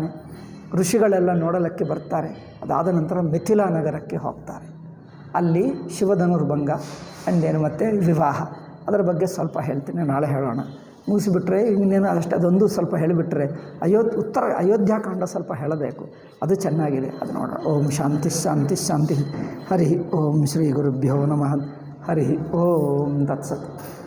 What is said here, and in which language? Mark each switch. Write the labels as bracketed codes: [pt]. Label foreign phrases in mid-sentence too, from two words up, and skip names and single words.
[kn] ಋಷಿಗಳೆಲ್ಲ ನೋಡಲಿಕ್ಕೆ ಬರ್ತಾರೆ. ಅದಾದ ನಂತರ ಮಿಥಿಲಾ ನಗರಕ್ಕೆ ಹೋಗ್ತಾರೆ. ಅಲ್ಲಿ ಶಿವಧನುರ್ಭಂಗ ಅಂದೇನು ಮತ್ತು ವಿವಾಹ, ಅದರ ಬಗ್ಗೆ ಸ್ವಲ್ಪ ಹೇಳ್ತೀನಿ, ನಾಳೆ ಹೇಳೋಣ. ಮುಗಿಸಿಬಿಟ್ರೆ ಇನ್ನೇನು ಅಷ್ಟೇ, ಅದೊಂದು ಸ್ವಲ್ಪ ಹೇಳಿಬಿಟ್ರೆ ಅಯೋಧ್ಯಾಕಾಂಡ ಸ್ವಲ್ಪ ಹೇಳಬೇಕು, ಅದು ಚೆನ್ನಾಗಿದೆ, ಅದು ನೋಡೋಣ. [sa] ಓಂ ಶಾಂತಿ ಶಾಂತಿ ಶಾಂತಿ. ಹರಿ ಓಂ ಶ್ರೀ ಗುರುಭ್ಯೋ ನಮಃ. ಹರಿ ಓಂ ತತ್ಸತ್.